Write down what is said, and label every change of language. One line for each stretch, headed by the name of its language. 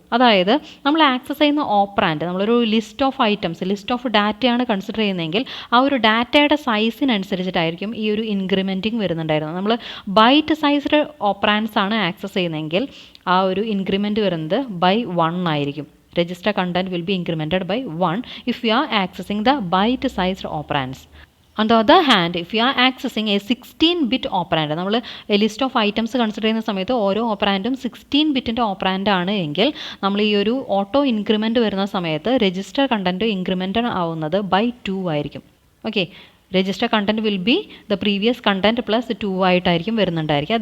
Malayalam: അതായത് നമ്മൾ ആക്സസ് ചെയ്യുന്ന ഓപ്പറാൻഡ്, നമ്മളൊരു list of items, list of ഡാറ്റയാണ് കൺസിഡർ ചെയ്യുന്നതെങ്കിൽ ആ ഒരു ഡാറ്റയുടെ സൈസിനനുസരിച്ചിട്ടായിരിക്കും ഈ ഒരു ഇൻക്രിമെൻറ്റിങ് വരുന്നുണ്ടായിരുന്നത്. നമ്മൾ ബൈറ്റ് സൈസ്ഡ് ഓപ്പറാൻഡ്സ് ആണ് ആക്സസ് ചെയ്യുന്നതെങ്കിൽ ആ ഒരു ഇൻക്രിമെൻറ്റ് വരുന്നത് ബൈ 1 ആയിരിക്കും.
English: Register content will be incremented by 1 if you are accessing the byte-sized operands. On the other hand, if you are accessing a 16-bit operand,
Malayalam: നമ്മൾ ലിസ്റ്റ് ഓഫ് ഐറ്റംസ് കൺസിഡർ ചെയ്യുന്ന സമയത്ത് ഓരോ ഓപ്പറാൻഡും 16 ബിറ്റിൻ്റെ operand ആണ് എങ്കിൽ നമ്മൾ ഈ ഒരു ഓട്ടോ ഇൻക്രിമെൻറ്റ് വരുന്ന സമയത്ത് രജിസ്റ്റർ കണ്ടൻറ്റ് ഇൻക്രിമെൻ്റ് ആവുന്നത് ബൈ 2 ആയിരിക്കും.
English: okay, register content will be the previous content plus 2
Malayalam: ആയിട്ടായിരിക്കും വരുന്നുണ്ടായിരിക്കുക.